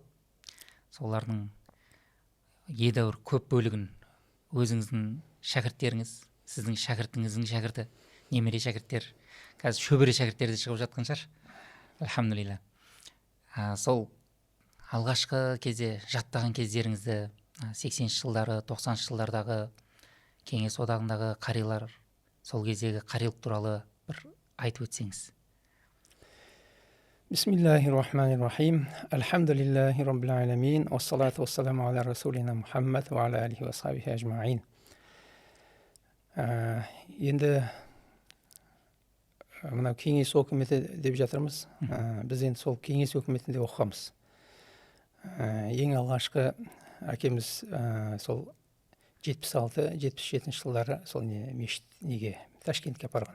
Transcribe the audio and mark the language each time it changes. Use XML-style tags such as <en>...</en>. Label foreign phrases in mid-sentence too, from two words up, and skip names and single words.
<kk>Солардың едәуір көп бөлігін өзіңіздің шәкірттеріңіз, сіздің шәкіртіңіздің шәкірті, немере шәкірттер, қазір шөбере шәкірттер де шығып жатқан шығар. Альхамдулилlah. Сол алғашқы кезде жаттаған кездеріңізді 80-ші жылдары, 90-ші жылдардағы Кеңес одағындағы қарилар, сол кездегі қарилық туралы бір айтып өтсеңіз.</kk> <ar>بسم الله الرحمن الرحيم. الحمد لله رب العالمين. والصلاة والسلام على رسولنا محمد وعلى آله وصحبه أجمعين.</ar> <kk>Енді мынау кеңес өкіметі деп жатырмыз. Біз енді сол кеңес өкіметінде оқығанбыз. Ең алғашқы әкеміз сол 76-77 жылдары сол мешіт неге Ташкентке апарған.</kk>